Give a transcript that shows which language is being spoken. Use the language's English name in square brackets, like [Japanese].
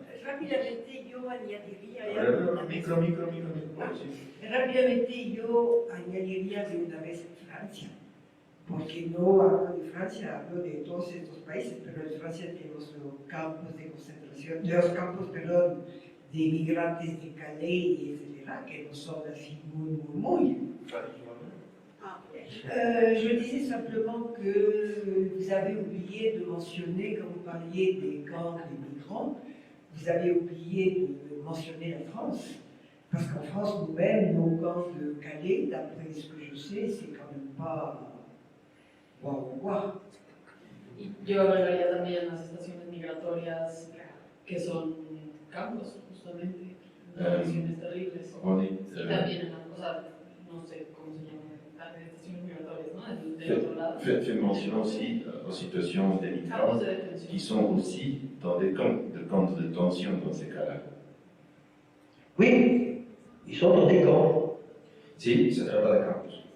[Spanish] Rápidamente yo añadiría... Rápidamente yo añadiría de una vez Francia, porque no hablo de Francia, hablo de todos estos países, pero en Francia tenemos los campos de concentración, los campos, perdón, de inmigrantes de Calais, etcétera, que no son así muy. [French] Je disais simplement que vous avez oublié de mentionner, quand vous parliez des camps de migrants, vous avez oublié de mentionner la France. Parce qu'en France, nous-mêmes, nos camps de Calais, d'après ce que je sais, c'est quand même pas guau. [Spanish] Yo agregaría también las estaciones migratorias que son campos, justamente, condiciones terribles. Ronnie, Y también, o sea, no sé cómo se llama, manifestaciones migratorias, ¿no? Del otro lado. [French] Fait mention aussi aux situations des migrants [Spanish] Campos de detención. [French] qui sont aussi dans des camps de détention dans ces cas-là. Oui, ils sont dans des camps. [Spanish] Sí, se trata de campos.